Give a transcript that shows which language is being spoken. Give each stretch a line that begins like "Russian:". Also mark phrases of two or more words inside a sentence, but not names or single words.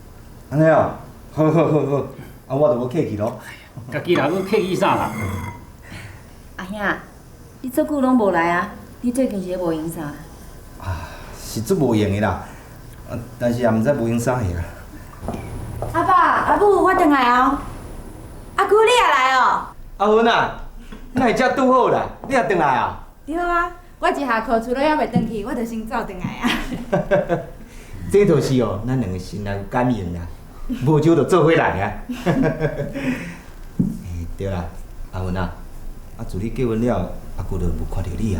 Min Nan Chinese: 安尼哦，好，啊，我就无客气咯。家己人，佮客气啥啦？阿兄，你这久拢无来啊？你最近是咧无闲啥？是足无用的啦，但是也毋知无用啥去啦。阿爸、阿母，我转来哦。阿姑，你也来哦？阿芬啊，哪会遮拄好啦？你也转来啊？对啊，我一下课除了还袂转去，我就先走转来啊。这就是哦，咱两个心内有感应啦，无酒就做伙来啊。对啦，阿文啊，自你结婚了，阿舅就无看到你啊。